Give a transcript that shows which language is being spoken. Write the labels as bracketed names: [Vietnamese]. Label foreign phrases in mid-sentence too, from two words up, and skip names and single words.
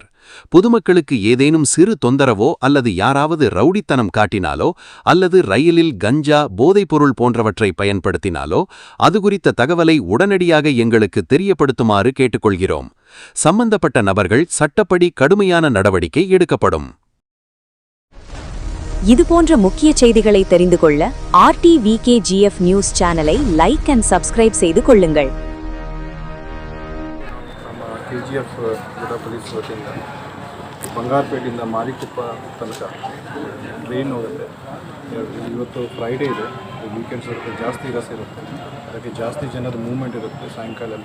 [Tamil] பொதுமக்களுக்கு ஏதேனும் சிறு தொந்தரவோ அல்லது யாராவது ரவுடித்தனம் காட்டினாலோ அல்லது ரயிலில் கஞ்சா, போதைப்பொருள் போன்றவற்றை பயன்படுத்தினாலோ அது குறித்த தகவலை உடனடியாக எங்களுக்கு தெரியப்படுத்துமாறு கேட்டுக்கொள்கிறோம். சம்பந்தப்பட்ட நபர்கள் சட்டப்படி கடுமையான நடவடிக்கை எடுக்கப்படும். இதுபோன்ற முக்கிய செய்திகளை தெரிந்து கொள்ள RTVKGF [English] news channel like and subscribe [Tamil] செய்து கொள்ளுங்கள். [Kannada] ನಮ್ಮ KGF ಜಿಲ್ಲಾ ಪೊಲೀಸ್ ವತಿಯಿಂದ ಬಂಗಾರಪೇಟೆಯಿಂದ ಮಾರಿಕುಪ್ಪ ತನಕ ಟ್ರೈನ್ ಹೋಗುತ್ತೆ. ಇವತ್ತು ಫ್ರೈಡೇ ಇದೆ, ವೀಕೆಂಡ್ಸ್ ಇರುತ್ತೆ, ಜಾಸ್ತಿ ರಸ್ ಇರುತ್ತೆ, ಅದಕ್ಕೆ ಜಾಸ್ತಿ ಜನದ ಮೂವ್ಮೆಂಟ್ ಇರುತ್ತೆ ಸಾಯಂಕಾಲದಲ್ಲಿ.